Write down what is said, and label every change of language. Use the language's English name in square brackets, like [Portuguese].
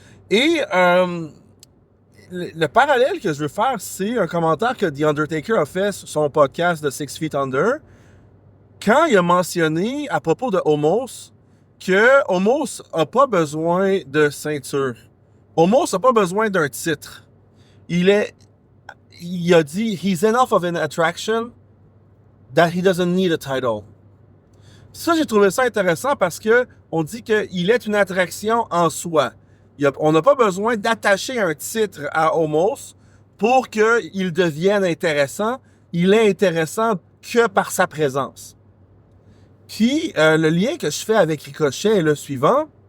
[French] Et le parallèle que je veux faire, c'est un commentaire que The Undertaker a fait sur son podcast de Six Feet Under, quand il a mentionné à propos de Omos que Omos n'a pas besoin de ceinture. Omos n'a pas besoin d'un titre. Il a dit, [English] he's enough of an attraction that he doesn't need a title. [French] Ça, j'ai trouvé ça intéressant parce que on dit qu'il est une attraction en soi. On n'a pas besoin d'attacher un titre à Omos pour qu'il devienne intéressant. Il est intéressant que par sa présence. Puis, le lien que je fais avec Ricochet est le suivant.